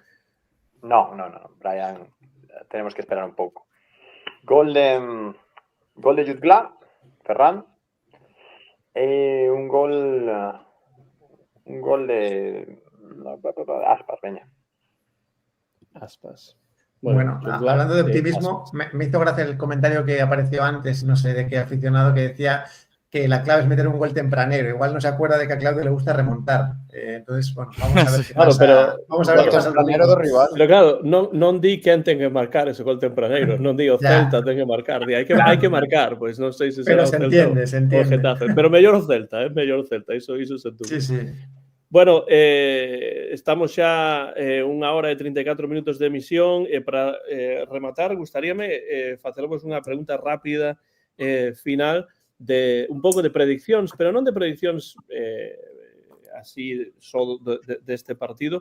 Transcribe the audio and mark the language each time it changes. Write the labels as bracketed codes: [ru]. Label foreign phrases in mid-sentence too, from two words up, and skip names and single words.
[es] No, Brian, tenemos que esperar un pouco. [gl] Gol de Jutgla, Ferran, e un gol de Aspas, veña. Aspas. [es] Bueno, hablando de optimismo, me hizo gracia el comentario que apareció antes, no sé de qué aficionado, que decía que la clave es meter un gol tempranero. Igual no se acuerda de que a Claudio le gusta remontar. Entonces, bueno, vamos a ver qué pasa. Vamos a ver qué pasa. [gl] Tempranero do rival. Pero claro, non di quen ten que marcar ese gol tempraneiro, non di o Celta ten que marcar, di hai que marcar, pois non sei se será o Celta ou o Getafe, pero mellor o Celta, mellor o Celta, iso sen dúbida. Sí. Bueno, estamos xa 1 hora e 34 minutos de emisión e para rematar, gustaríame facervos unha pregunta rápida final de un pouco de prediccións, pero non de prediccións así só deste partido.